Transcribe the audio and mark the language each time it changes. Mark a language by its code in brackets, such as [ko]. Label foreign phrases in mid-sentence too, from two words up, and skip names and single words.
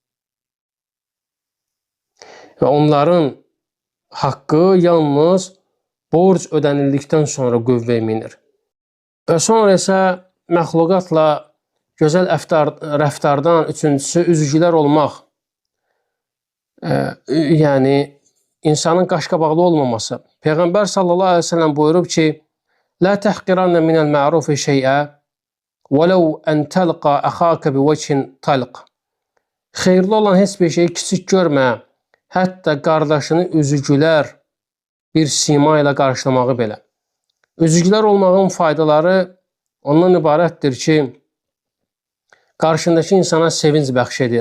[az] Və onların haqqı yalnız borc ödənildikdən sonra qüvvəyə minir. Və sonra isə məxluqatla gözəl rəftardan üçüncüsü üzücülər olmaq. Yəni, insanın qaşqabaqlı olmaması. Peyğəmbər [ar] صلى الله عليه وسلم [az] buyurub ki, [ar] "لا تحقرن من المعروف شيئا، ولو أن تلقى أخاك بوجه طلق." [az] Xeyirli olan heç bir şeyi kiçik görmə, hətta qardaşını üzücülər bir sima ilə qarşılamağı belə. Üzücülər olmağın faydaları ondan ibarətdir ki, qarşındakı insana sevinc bəxş edir.